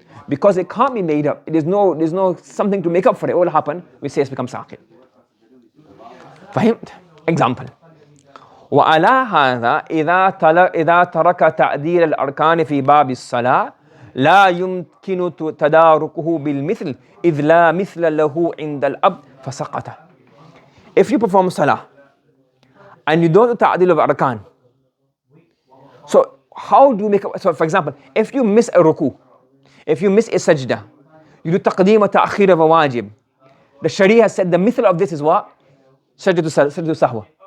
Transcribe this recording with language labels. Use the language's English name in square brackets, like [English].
[English] Because it can't be made up, there's no something to make up for it. What will happen? We say it's become saqit. فهمت? Example. [Arabic] وعلى هذا إذا ترك تعديل الأركان في باب الصلاة لا يمكن تداركه بالمثل إذ لا مثل له عند الأب فسقط. [English] If you perform salah and you don't do ta'dil of arkan, so how do you make up? So for example, if you miss a ruku, if you miss a sajda, you do taqdeem or ta'khir of a wajib. The Sharia has said the mithal of this is what? Sajdu sahwa.